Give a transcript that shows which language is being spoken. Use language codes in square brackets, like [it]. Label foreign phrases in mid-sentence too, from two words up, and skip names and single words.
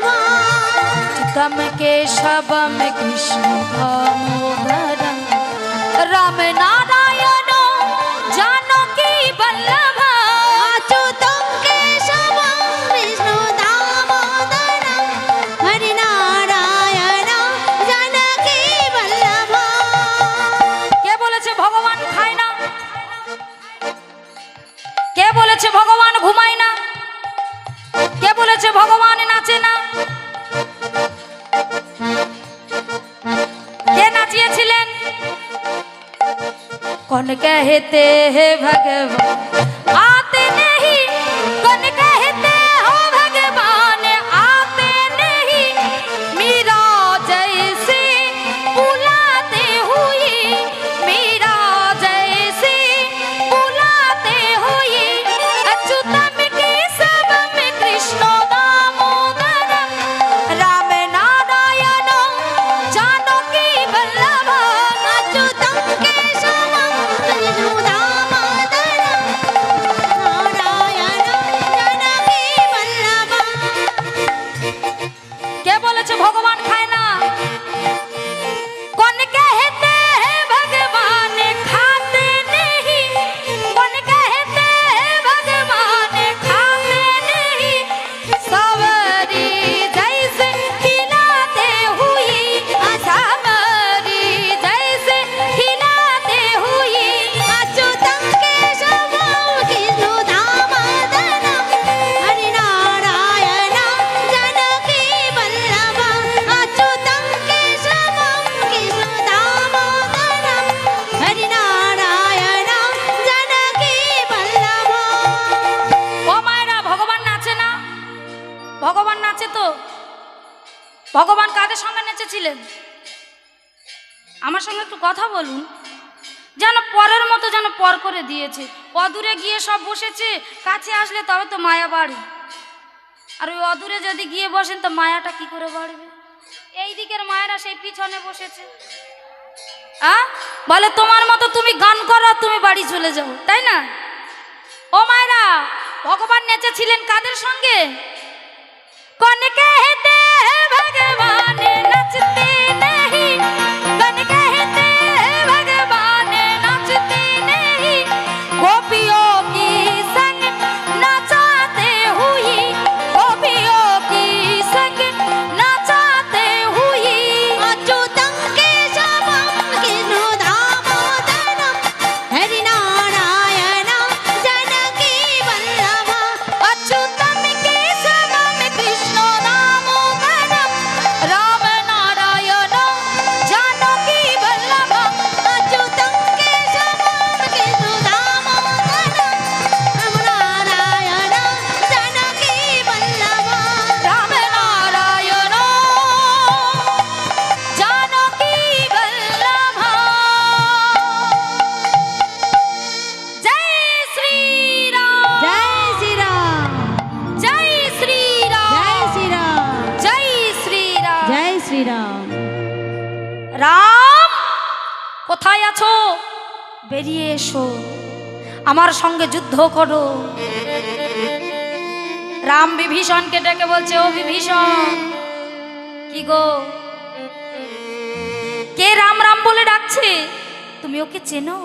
[sa] अच्युतम केशवम कृष्ण दामोदर राम नारायण जानकी वल्लभ। अच्युतं केशवं विष्णु दामोदर हरि नारायण जानकी वल्लभ। [bn] কে বলেছে ভগবান খায় না? কে বলেছে ভগবান ঘুমায় না? কে বলেছে ভগবান নাচে না? কে নাচিয়েছিলেন? [hi] कौन कहते हैं भगवान आते नहीं, कौन कहते हो भगवान आते नहीं, मीरा जैसे बुलाते हुए, मीरा जैसे बुलाते हुए, [sa] अच्युतम केशवम कृष्ण दामोदर राम नारायण जानकी वल्लभ। अच्युतं केशवं विष्णु दामोदर नारायण जानकी वल्लभ। [bn] কে বলেছে ভগবান খায় না? [hi] कौन कहते हैं भगवान खाते नहीं, कौन कहते हैं भगवान खाते नहीं, सवरी जैसे खिलाते हुए, सवरी जैसे खिलाते हुए, [sa] अच्युतं केशवं विष्णु दामोदर हरि नारायण जानकी वल्लभ। अच्युतं केशवं विष्णु दामोदर हरि नारायण जानकी वल्लभ। [bn] ও মায়েরা, ভগবান নাচে না? ভগবান নাচে তো। ভগবান কাদের সঙ্গে নেচেছিলেন? আমার সঙ্গে একটু কথা বলুন। যেন পরের মতো যেন পর করে দিয়েছে। অদূরে গিয়ে সব বসেছে, কাছে আসলে তবে তো মায়া বাড়ে। আর ওই অদূরে যদি গিয়ে বসেন তো মায়াটা কি করে বাড়বে? এই দিকের মায়েরা সেই পিছনে বসেছে। বলে তোমার মতো তুমি গান করো, তুমি বাড়ি চলে যাও, তাই না? ও মায়েরা, ভগবান নেচেছিলেন কাদের সঙ্গে? [hi] कौन कहते हैं भगवान नचते नहीं, कौन कहते हैं भगवान नचते नहीं, गोपियों की संग नचाते हुए, गोपियों की संग नचाते हुए, [sa] अच्युतं केशवं विष्णु दामोदर हरि नारायण जानकी वल्लभ। अच्युतम केशवम कृष्ण दामोदर राम नारायण जानकी वल्लभ। अच्युतं केशवं विष्णु दामोदर राम नारायण जानकी वल्लभ। राम नारायण जानकी वल्लभ। [hi] जय श्री राम, जय श्री राम, जय श्री राम, जय श्री राम, जय श्री राम। जय श्री राम। [bn] রাম কোথায় আছো? বেরিয়ে এসো, আমার সঙ্গে যুদ্ধ করো। রাম বিভীষণকে ডেকে বলছে, ও বিভীষণ, কি গো, কে রাম রাম বলে ডাকছে, তুমি ওকে চেনো?